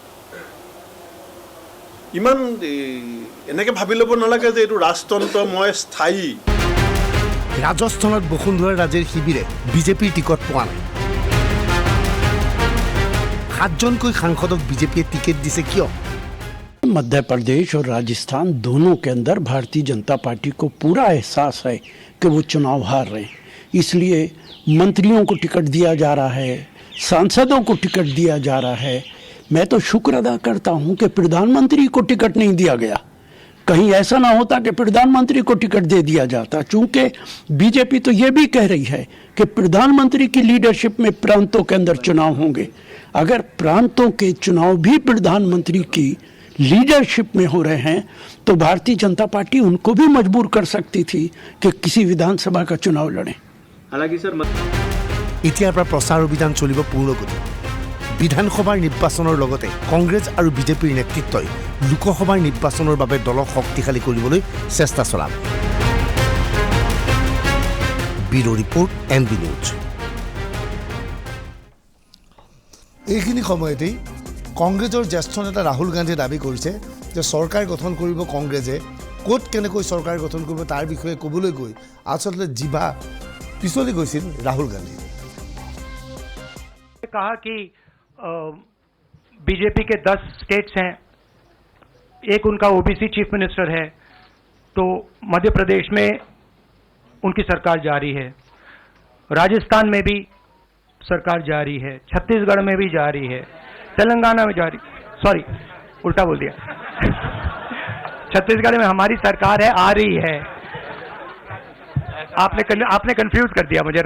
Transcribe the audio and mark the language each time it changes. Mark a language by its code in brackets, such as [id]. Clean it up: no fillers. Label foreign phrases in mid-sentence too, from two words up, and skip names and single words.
[as] ইমান এনেকৈ ভাবি ল'ব নালাগে যে এইটো ৰাজতন্ত্ৰময় স্থায়ী। ৰাজস্থানত বসুন্ধৰা ৰাজেৰ শিবিৰে বিজেপিৰ টিকট পোৱা নাই। 7জনকৈ সাংসদক বিজেপিয়ে টিকট দিছে কিয়? [hi] मध्य प्रदेश और राजस्थान दोनों के अंदर भारतीय जनता पार्टी को पूरा एहसास है कि वो चुनाव हार रहे हैं। इसलिए मंत्रियों को टिकट दिया जा रहा है, सांसदों को टिकट दिया जा रहा है। मैं तो शुक्र अदा करता हूं कि प्रधानमंत्री को टिकट नहीं दिया गया। कहीं ऐसा ना होता कि प्रधानमंत्री को टिकट दे दिया जाता, चूंकि बीजेपी तो ये भी कह रही है कि प्रधानमंत्री की लीडरशिप में प्रांतों के अंदर चुनाव होंगे। अगर प्रांतों के चुनाव भी प्रधानमंत्री की लीडरशिप में हो रहे हैं तो भारतीय जनता पार्टी उनको भी मजबूर कर सकती थी कि किसी विधानसभा का चुनाव लड़ें। हालांकि सर [as] এতিয়াৰ পৰা প্ৰচাৰ অভিযান চলিব পূৰ্ণগতি। বিধানসভাৰ নিৰ্বাচনৰ লগতে কংগ্ৰেছ আৰু বিজেপিৰ নেতৃত্বই লোকসভাৰ নিৰ্বাচনৰ বাবে দলক শক্তিশালী কৰিবলৈ চেষ্টা চলাব। [en] bureau report [as] NB নিউজ। এইখিনি সময়তেই কংগ্ৰেছৰ জ্যেষ্ঠ নেতা ৰাহুল গান্ধীয়ে দাবী কৰিছে যে চৰকাৰ গঠন কৰিব কংগ্ৰেছে, ক'ত কেনেকৈ চৰকাৰ গঠন কৰিব তাৰ বিষয়ে ক'বলৈ গৈ আচলতে জিভা পিছলি গৈছিল ৰাহুল গান্ধী। [hi] कहा कि बीजेपी के 10 स्टेट्स हैं, एक उनका [en] OBC chief minister [hi] है, तो मध्य प्रदेश में उनकी सरकार जारी है, राजस्थान में भी सरकार जारी है, छत्तीसगढ़ में भी जारी है, तेलंगाना में जारी, सॉरी उल्टा बोल दिया छत्तीसगढ़ में हमारी सरकार है, आ रही है, आपने कंफ्यूज कर दिया मुझे।